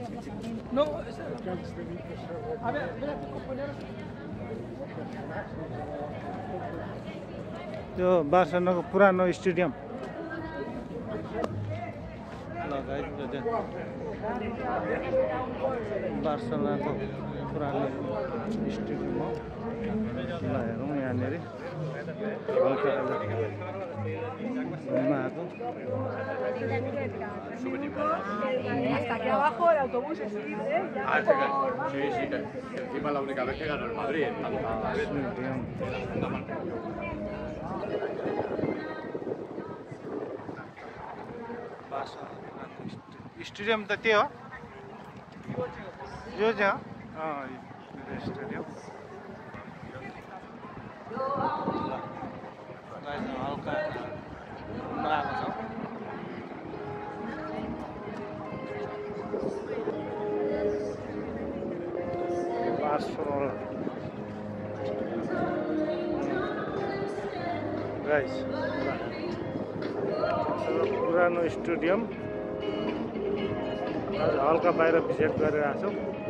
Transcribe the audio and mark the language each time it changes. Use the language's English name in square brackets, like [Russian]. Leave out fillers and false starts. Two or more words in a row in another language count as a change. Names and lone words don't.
[Nepali] त्यो बार्सलोनाको पुरानो स्टेडियम बार्सलोनाको पुरानो स्टेडियम हो ल हेरौँ यहाँनिर हल्का घुम्न आएको [Spanish] Hasta aquí abajo el autobús es libre. Sí, sí, encima la única vez que ganó el Madrid en [Nepali] स्टेडियम त त्यो हो यो चाहिँ स्टेडियम हल्का आएको छ गाइस पुरानो स्टेडियम हल्का बाहिर भिजिट गरेर आएको छौँ